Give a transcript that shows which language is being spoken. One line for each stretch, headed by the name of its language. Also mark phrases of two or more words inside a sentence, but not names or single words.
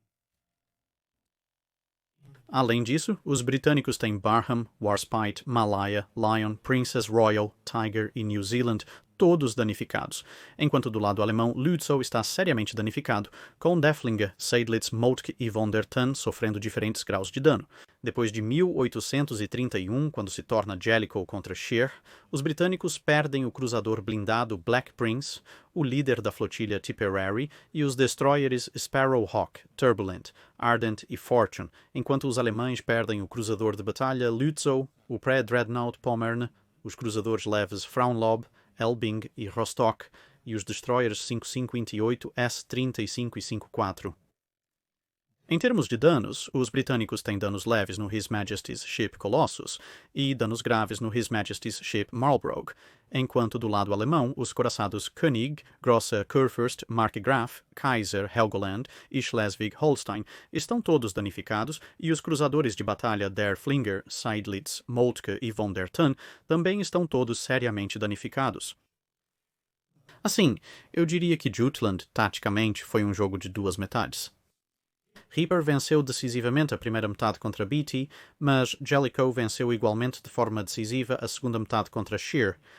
Portuguese: Além disso, os britânicos têm Barham, Warspite, Malaya, Lion, Princess Royal, Tiger e New Zealand, todos danificados, enquanto do lado alemão Lützow está seriamente danificado, com Deflinge, Seydlitz, Moltke e von der Tann sofrendo diferentes graus de dano. Depois de 1831, quando se torna Jellicoe contra Scheer, os britânicos perdem o cruzador blindado Black Prince, o líder da flotilha Tipperary e os destroyers Sparrowhawk, Turbulent, Ardent e Fortune, enquanto os alemães perdem o cruzador de batalha Lützow, o pré-dreadnought Pommern, os cruzadores leves Frauenlob, Elbing e Rostock e os destroyers 5528, S-35 e 54. Em termos de danos, os britânicos têm danos leves no
English: His Majesty's Ship
Portuguese: Colossus e danos graves no
English: His Majesty's Ship
Portuguese: Marlborough, enquanto do lado alemão os coraçados König, Grosse Kurfürst, Markgraf, Kaiser, Helgoland e Schleswig-Holstein estão todos danificados e os cruzadores de batalha Der Flinger, Seydlitz, Moltke e von der Tann também estão todos seriamente danificados. Assim, eu diria que Jutland, taticamente, foi um jogo de 2 metades. Hipper venceu decisivamente a primeira metade contra Beatty, mas Jellicoe venceu igualmente de forma decisiva a segunda metade contra Scheer.